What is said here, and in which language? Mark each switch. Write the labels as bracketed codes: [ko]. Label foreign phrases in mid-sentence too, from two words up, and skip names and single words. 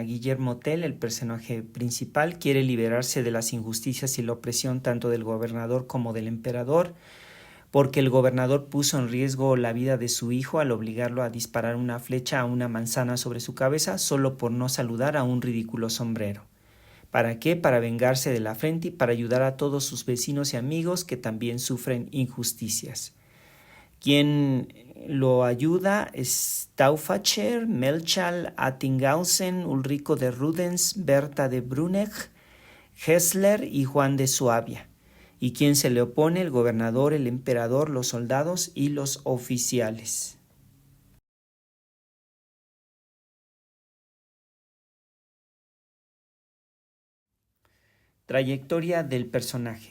[es] Guillermo Tell, el personaje principal, quiere liberarse de las injusticias y la opresión tanto del gobernador como del emperador, porque el gobernador puso en riesgo la vida de su hijo al obligarlo a disparar una flecha a una manzana sobre su cabeza solo por no saludar a un ridículo sombrero. ¿Para qué? Para vengarse de la afrenta y para ayudar a todos sus vecinos y amigos que también sufren injusticias. Quien lo ayuda es Stauffacher, Melchal, Attinghausen, Ulrico de Rudens, Berta de Brunegg, Hessler y Juan de Suabia. Y quien se le opone, el gobernador, el emperador, los soldados y los oficiales. Trayectoria del personaje.